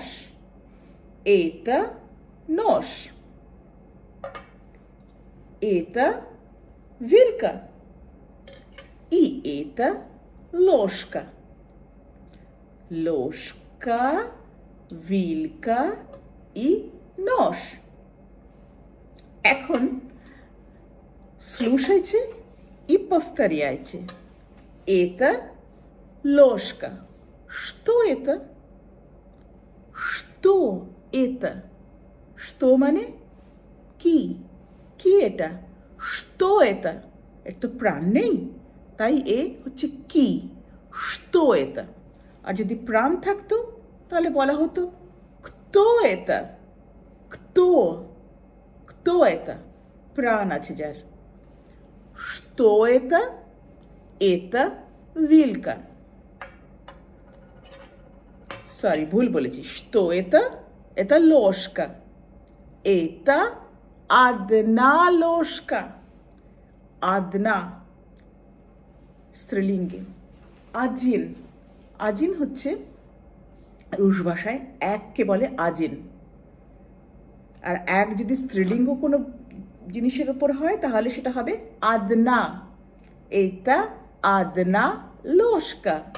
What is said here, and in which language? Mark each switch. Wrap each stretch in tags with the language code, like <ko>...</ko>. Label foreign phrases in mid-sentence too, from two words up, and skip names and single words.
<bn>এটা নশ, এটা</bn> <ru>вилка и</ru> <bn>এটা লস্কা।</bn> <ru>Ложка, вилка и нож. এখন слушайте и повторяйте. Это ложка. Что это? Что это? Что</ru> <bn>মানে কি? কি এটা?</bn> <ru>Что это?</ru> <bn>এর তো প্রাণ নেই, তাই এ হচ্ছে কি।</bn> <ru>Что это?</ru> <bn>আর যদি প্রাণ থাকতো তাহলে বলা হতো</bn> <ru>кто это? Кто? Кто это?</ru> <bn>প্রাণ আছে যার।</bn> <ru>Что это? Это вилка.</ru> <bn>সরি, ভুল বলেছি।</bn> <ru>Что это? Это ложка. Это одна ложка.</ru> <bn>Одна স্ত্রীলিঙ্গে। আজিন, আজিন হচ্ছে রুশ ভাষায় এককে বলে আজিন। আর এক যদি স্ত্রীলিঙ্গ কোনো জিনিসের উপর হয় তাহলে সেটা হবে আদনা। এটা</bn> <ru>одна ложка.</ru>